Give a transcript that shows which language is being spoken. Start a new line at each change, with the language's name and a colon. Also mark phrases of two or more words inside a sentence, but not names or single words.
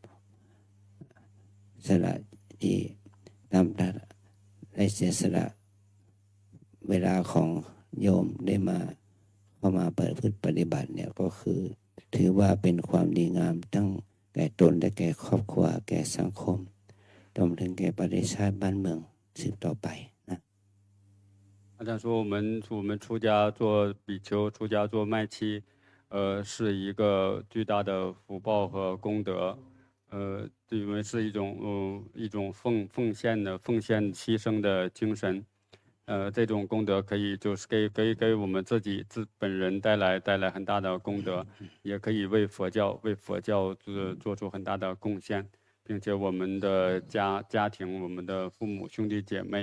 Thai: สละที่นำได้เสียสละเวลาของโยมได้มาเข้ามาเปิดพฤติปฏิบัติเนี่ยก็คือถือว่าเป็นความดีงามทั้งแก่ตนและแก่ครอบครัวแก่สังคมรวมถึงแก่ประเทศชาติบ้านเมืองสืบต่อไปนะ
Chinese: อาจารย์说我们出家做比丘，出家做麦妻，是一个巨大的福报和功德，因为是一种奉献牺牲的精神，这种功德可以就是给我们本人带来很大的功德，也可以为佛教做出很大的贡献，并且我们的家庭，我们的父母兄弟姐妹。